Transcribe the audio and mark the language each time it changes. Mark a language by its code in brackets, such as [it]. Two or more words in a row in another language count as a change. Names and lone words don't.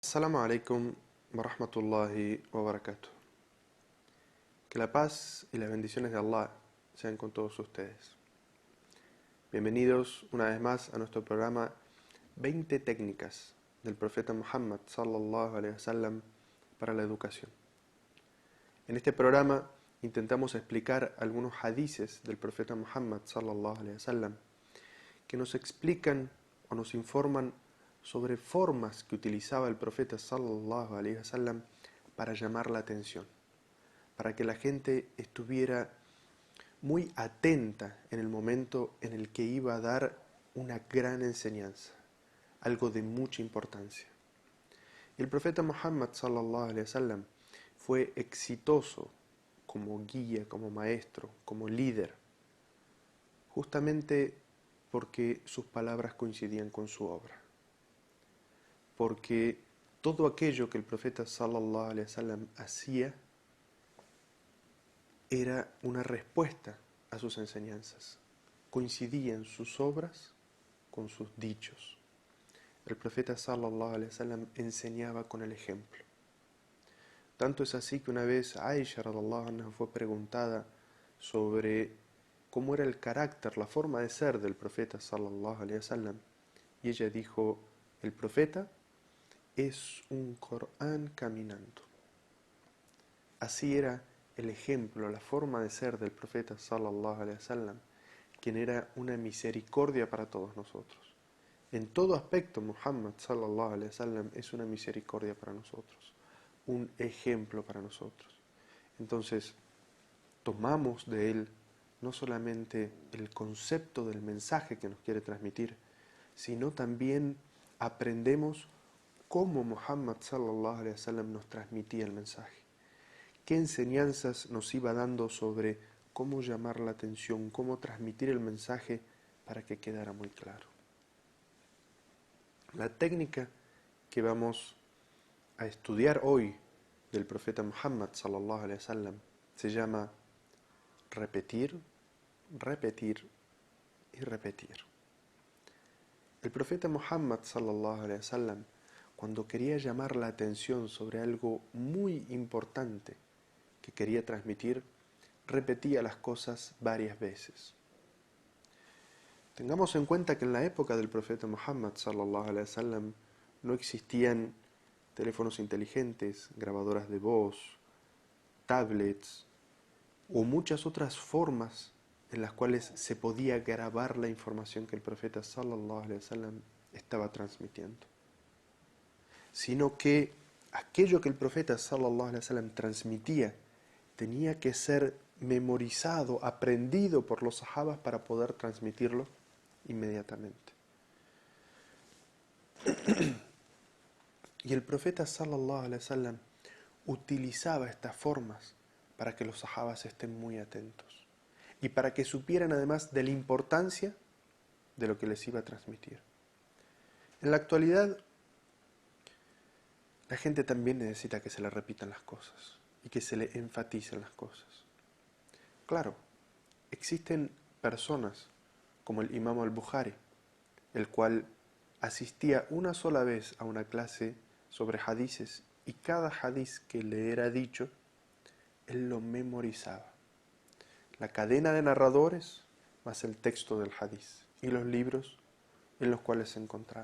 [ar] السلام عليكم ورحمة الله وبركاته. [es] Que la paz y las bendiciones de Allah sean con todos ustedes. Bienvenidos una vez más a nuestro programa 20 técnicas del profeta Muhammad [ar] صلى الله عليه وسلم [es] para la educación. En este programa intentamos explicar algunos hadices del profeta Muhammad [ar] صلى الله عليه وسلم [es] que nos explican o nos informan sobre formas que utilizaba el profeta [ar] صلى الله عليه وسلم [es] para llamar la atención, para que la gente estuviera muy atenta en el momento en el que iba a dar una gran enseñanza, algo de mucha importancia. Y el profeta Muhammad [ar] صلى الله عليه وسلم [es] fue exitoso como guía, como maestro, como líder, justamente porque sus palabras coincidían con su obra. Porque todo aquello que el profeta [ar] صلى الله عليه وسلم [es] hacía era una respuesta a sus enseñanzas. Coincidían sus obras con sus dichos. El profeta [ar] صلى الله عليه وسلم [es] enseñaba con el ejemplo. Tanto es así que una vez Aisha [ar] رضي الله عنها [es] fue preguntada sobre cómo era el carácter, la forma de ser del profeta [ar] صلى الله عليه وسلم, [es] y ella dijo: el profeta es un Corán caminando. Así era el ejemplo, la forma de ser del profeta [ar] صلى الله عليه وسلم, [es] quien era una misericordia para todos nosotros. En todo aspecto, Muhammad [ar] صلى الله عليه وسلم [es] es una misericordia para nosotros, un ejemplo para nosotros. Entonces, tomamos de él no solamente el concepto del mensaje que nos quiere transmitir, sino también aprendemos cómo Muhammad [ar] صلى الله عليه وسلم [es] nos transmitía el mensaje, qué enseñanzas nos iba dando sobre cómo llamar la atención, cómo transmitir el mensaje para que quedara muy claro. La técnica que vamos a estudiar hoy del profeta Muhammad [ar] صلى الله عليه وسلم [es] se llama repetir, repetir y repetir. El profeta Muhammad [ar] صلى الله عليه وسلم, [es] cuando quería llamar la atención sobre algo muy importante que quería transmitir, repetía las cosas varias veces. Tengamos en cuenta que en la época del profeta Muhammad [ar] صلى الله عليه وسلم [es] no existían teléfonos inteligentes, grabadoras de voz, tablets o muchas otras formas en las cuales se podía grabar la información que el profeta [ar] صلى الله عليه وسلم [es] estaba transmitiendo, sino que aquello que el profeta [ar] صلى الله عليه وسلم [es] transmitía tenía que ser memorizado, aprendido por los sahabas para poder transmitirlo inmediatamente. Y el profeta [ar] صلى الله عليه وسلم [es] utilizaba estas formas para que los sahabas estén muy atentos y para que supieran además de la importancia de lo que les iba a transmitir. En la actualidad, la gente también necesita que se le repitan las cosas y que se le enfaticen las cosas. Claro, existen personas como el Imam al-Bukhari, el cual asistía una sola vez a una clase sobre hadices y cada hadiz que le era dicho, él lo memorizaba. La cadena de narradores más el texto del hadiz y los libros en los cuales se encontraba.